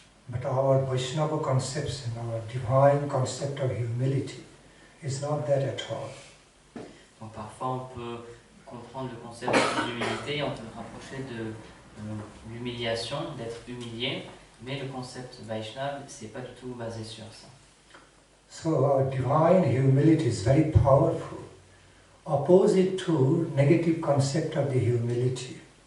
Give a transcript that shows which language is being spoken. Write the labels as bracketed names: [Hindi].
[English] But our Vaishnava conception, our divine concept of humility, is not that at all. [French] Donc parfois on peut comprendre le concept d'humilité, on peut le rapprocher de l'humiliation, d'être humilié, mais le concept Vaishnava, c'est pas du tout basé sur ça. [English] So our divine humility is very powerful. Opposite to negative concept of the humility.